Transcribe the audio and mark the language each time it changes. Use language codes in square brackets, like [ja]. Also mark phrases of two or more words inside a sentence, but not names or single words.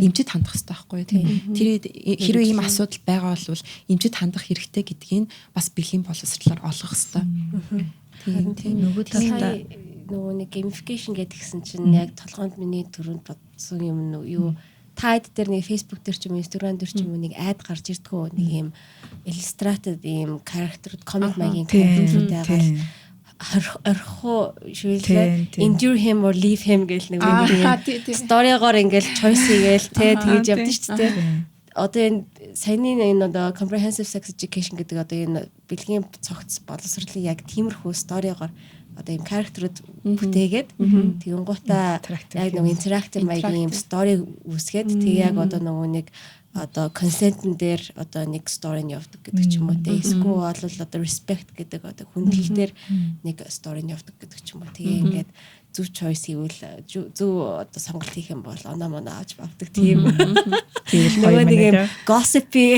[mn] Эмчэд хандах хэрэгтэй байхгүй. Тэр хэрвээ ийм асуудал байгаа бол эмчэд хандах хэрэгтэй гэдгийг бас бэлгийн боловсролоор олгох хэрэгтэй. Тийм нөгөө талаа нөгөө нэг gamification гэдгсэн чинь яг толгоонд миний төрөнд бодсон юм юу таад дээр нэг Facebook дээр ч юм Instagram дээр ч юм нэг ad гарч ирдгүү нэг юм illustrated ийм character comic маягийн character-үүд байгаа орхоо шүүлээ [en] endure him or leave him [mn] гэл нэг юм сторигоор ингээл choice хийгээл тэгж явдсан шүү дээ. Одоо энэ саяны энэ одоо [en] comprehensive sex education [mn] гэдэг одоо энэ бэлгийн цогц боловсролыг яг тиймэрхүү сторигоор одоо юм character-ууд бүтээгээд тэгэн гутаа яг нэг interactive маягийн юм story үүсгээд тэг яг одоо нөгөө нэг одоо consent-н дээр одоо нэг story-н явдаг гэдэг ч юм уу те эсвэл бол одоо respect гэдэг одоо хүндлэл дээр нэг story-н явдаг гэдэг ч юм уу тэгээ ингээд зөв choice хийвэл зөв одоо сонголт хийх юм бол оноо моноо авч авдаг тийм нөгөө нэг юм gossip